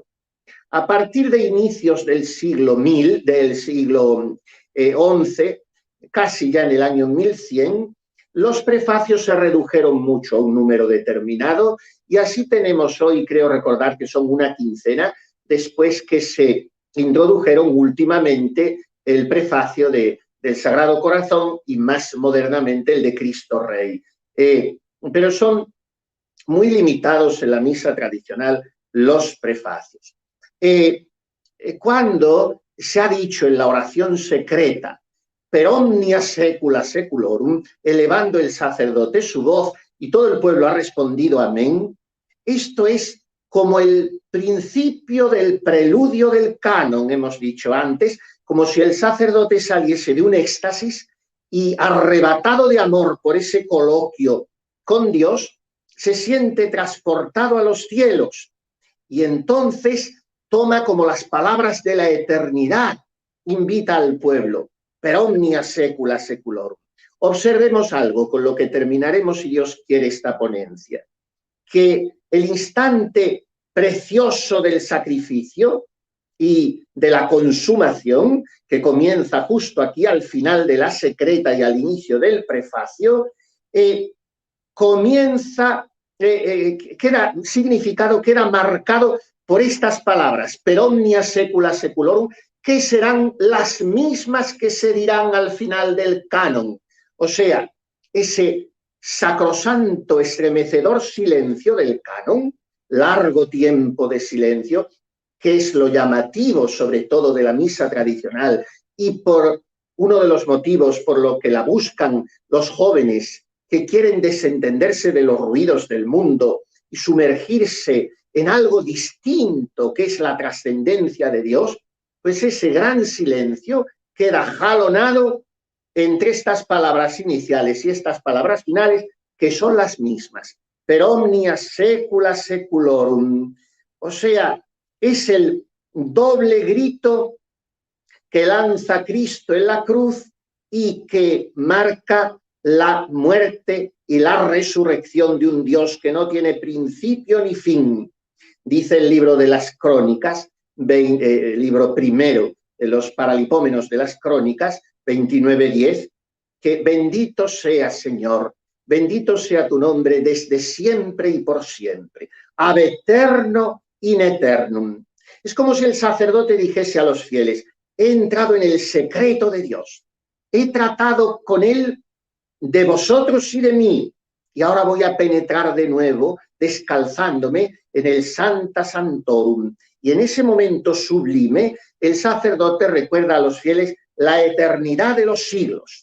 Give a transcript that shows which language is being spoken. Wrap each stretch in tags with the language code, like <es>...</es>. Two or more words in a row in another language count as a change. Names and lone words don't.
<es>A partir de inicios del siglo 1000, del siglo XI, casi ya en el año 1100, los prefacios se redujeron mucho a un número determinado y así tenemos hoy, creo recordar que son una quincena, después que se introdujeron últimamente el prefacio del Sagrado Corazón y más modernamente el de Cristo Rey. Pero son muy limitados en la misa tradicional los prefacios. Cuando se ha dicho en la oración secreta,</es> <la>per omnia secula seculorum,</la> <es>elevando el sacerdote su voz y todo el pueblo ha respondido amén, esto es como el principio del preludio del canon, hemos dicho antes, como si el sacerdote saliese de un éxtasis y arrebatado de amor por ese coloquio con Dios, se siente transportado a los cielos y entonces toma como las palabras de la eternidad, invita al pueblo,</es> <la>per omnia secula seculorum.</la> <es>Observemos algo con lo que terminaremos, si Dios quiere, esta ponencia, que el instante precioso del sacrificio y de la consumación, que comienza justo aquí al final de la secreta y al inicio del prefacio, queda significado, queda marcado por estas palabras,</es> <la>per omnia secula seculorum,</la> <es>que serán las mismas que se dirán al final del canon. O sea, ese sacrosanto, estremecedor silencio del canon, largo tiempo de silencio, que es lo llamativo sobre todo de la misa tradicional y por uno de los motivos por lo que la buscan los jóvenes que quieren desentenderse de los ruidos del mundo y sumergirse en algo distinto que es la trascendencia de Dios, pues ese gran silencio queda jalonado entre estas palabras iniciales y estas palabras finales, que son las mismas.</es> <la>Per omnia secula seculorum.</la> <es>O sea, es el doble grito que lanza Cristo en la cruz y que marca la muerte y la resurrección de un Dios que no tiene principio ni fin. Dice el libro de las Crónicas, libro primero de los Paralipómenos de las Crónicas, 29:10, que bendito sea, Señor, bendito sea tu nombre desde siempre y por siempre,</es> <la>ab eterno in eternum.</la> <es>Es como si el sacerdote dijese a los fieles, he entrado en el secreto de Dios, he tratado con él de vosotros y de mí, y ahora voy a penetrar de nuevo, descalzándome en el</es> <la>Sancta Sanctorum.</la> <es>Y en ese momento sublime, el sacerdote recuerda a los fieles la eternidad de los siglos.</es>